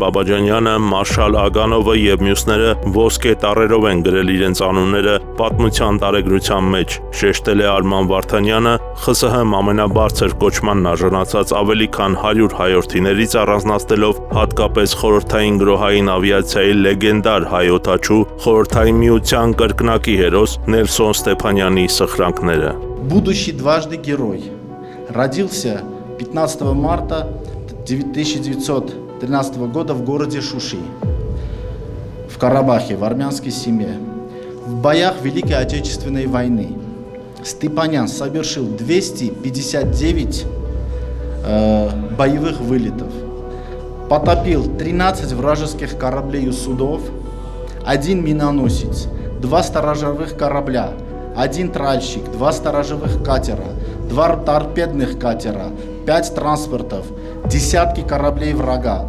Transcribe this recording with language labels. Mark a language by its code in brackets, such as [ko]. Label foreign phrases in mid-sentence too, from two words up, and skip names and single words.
[hy] Բաբաջանյանը, մարշալ Ագանովը եւ մյուսները ոսկե տառերով են գրել իրենց անունները պատմության տարեգրության մեջ, շեշտել է Արման Վարդանյանը, ԽՍՀՄ ամենաբարձր կոչմանն արժանացած ավելի քան 100 հայորդիներից առանձնացնելով հատկապես խորհրդային գրոհային ավիացիայի լեգենդար հայ օդաչու խորհրդային միության կրկնակի հերոս Նելսոն Ստեփանյանի սխրանքները։ [ru] Будущий дважды герой. Родился 15 марта 1913 года в городе Шуши, в Карабахе, в армянской семье. В боях Великой Отечественной войны Степанян совершил 259 боевых вылетов, потопил 13 вражеских кораблей и судов, 1 миноносец, 2 сторожевых корабля, 1 тральщик, 2 сторожевых катера, 2 торпедных катера, 5 транспортов, десятки кораблей врага.